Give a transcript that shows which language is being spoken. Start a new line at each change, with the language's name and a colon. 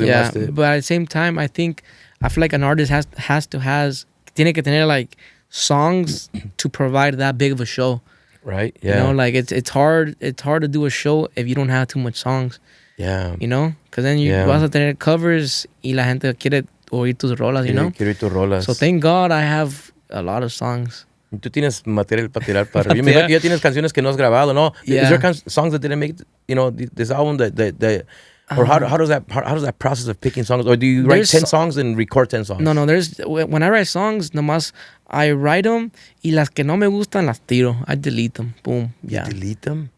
English: Yeah, but at the same time, I feel like an artist
Spanish: tiene que tener
English: like songs to provide that big of a show. Right. Yeah. You know, like it's hard to do a show if you don't have too much songs. Yeah. You know, because then you
Spanish: vas a tener covers y la gente quiere oír tus rolas,
English: you know?
Spanish: Quiero oír tus rolas.
English: So thank God I have a lot of songs.
Spanish: Tú tienes material para tirar para arriba. Yo me imagino que ya tienes canciones que no has grabado, ¿no?
English: Yeah. Is there songs that didn't make, you know, this album that or how does that process of picking songs? Or do you write 10 songs and record 10 songs? No, when I write songs, nomás I write them
Spanish: y las que no me gustan las tiro.
English: I delete them. Boom. Yeah. You delete them?